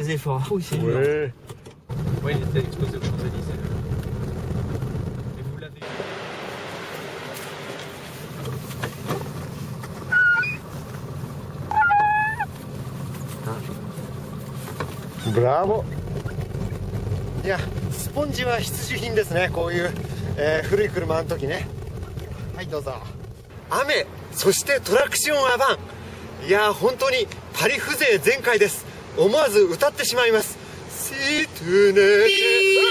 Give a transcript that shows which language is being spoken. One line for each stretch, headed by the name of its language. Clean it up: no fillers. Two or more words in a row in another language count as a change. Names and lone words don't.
French: Les efforts. Oui, c'est dur. Oui. Oui, il était exposé aux Champs-Élysées. Et vous l'avez. Bravo.
Japanese: いや、スポンジは必需品ですね、こういう、古い車の時ね。はい、どうぞ。雨、そしてトラクションアバン。いや、本当にパリ風情全開です。思わず歌ってしまいます。
French: Si tu n'étais